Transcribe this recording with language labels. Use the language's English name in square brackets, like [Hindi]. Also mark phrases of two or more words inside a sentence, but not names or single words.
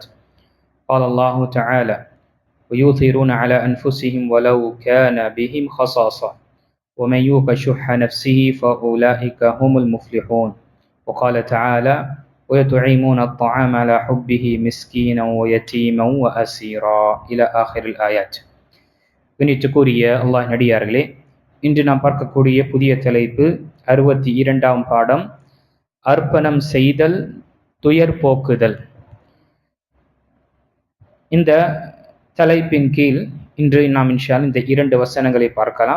[Arabic] قال الله تعالى: ويؤثرون على أنفسهم ولو كان بهم خصاصة ومن يوق شح نفسه فأولئك هم المفلحون. وقال تعالى: ويطعمون الطعام على حبه مسكينا ويتيما وأسيرا إلى آخر الآيات. [Tamil] கணித்துக்குரிய அல்லாஹ் நடிகார்களே, இன்று நாம் பார்க்கக்கூடிய புதிய தலைப்பு 62ஆம் பாடம், அர்ப்பணம் செய்தல் துயர் போக்குதல். இந்த தலைப்பின் கீழ் இன்று நாம் இந்த 2 வசனங்களை பார்க்கலாம்.